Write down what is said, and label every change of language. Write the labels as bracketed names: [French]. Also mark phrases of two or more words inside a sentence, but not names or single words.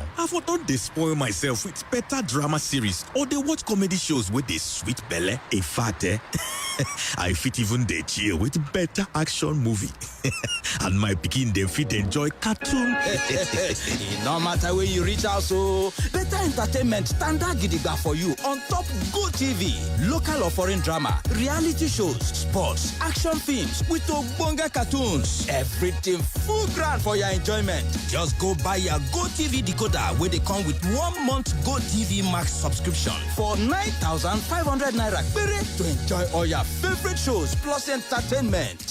[Nigerian Pidgin] I for don dey spoil myself with better drama series or dey watch comedy shows with dey sweet belle. In fact, I fit even dey chill with better action movie. And my pikin dem fit enjoy cartoon. No matter where you reach out, so better entertainment standard gidigba for you on top Go TV. Local or foreign drama, reality shows, sports, action films with ogbonge cartoons. Everything full ground for your enjoyment. Just go buy your Go TV decoder where they come with 1 month Go TV Max subscription for 9,500 naira to enjoy all your favorite shows plus entertainment.